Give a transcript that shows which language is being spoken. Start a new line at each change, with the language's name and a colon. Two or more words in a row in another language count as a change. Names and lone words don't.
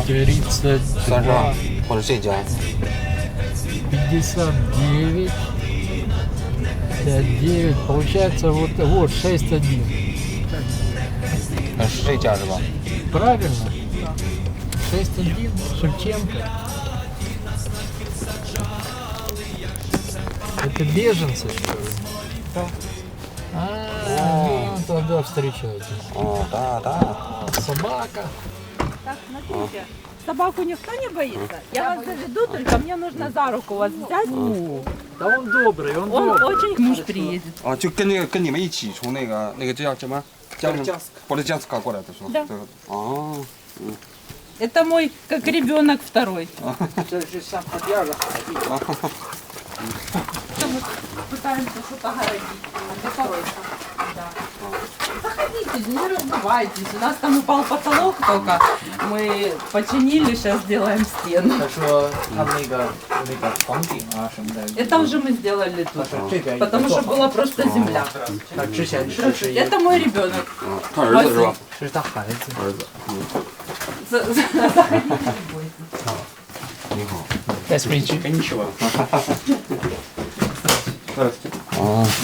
Chinese: 32 ？32 或者这家？
Russian: 59 59, получается вот 6-1.
Chinese: 是这家是吧？
Russian: Правильно. 6-1, Шевченко. Это беженцы, что ли? Ну, тогда встречайте. Да. Собака. Так, смотрите, собаку никто не боится? Я вас заведу, только мне нужно за руку вас взять. Да он добрый, он Он добрый. очень муж приедет.
Chinese: 啊，就跟你们一起从那个叫什么？波罗江斯卡过来的是吧？对。哦。
Russian: Это мой, как ребенок второй.
Chinese: 这是像他第二个孩子。
Russian: мы пытаемся что-то городить. Декорация. Да. Заходите, не разбивайтесь. У нас там упал потолок только. Мы починили, сейчас сделаем стену.
Chinese: 他说他那个房顶啊什么的，
Russian: Это уже мы сделали тут.
Chinese: 这边
Russian: Потому что была просто земля.
Chinese: 他之前是
Russian: Это мой ребенок.
Chinese: 他儿子是吧？这是他孩子。儿子。你好。
English: Nice to meet you.
Chinese: 跟你说。啊。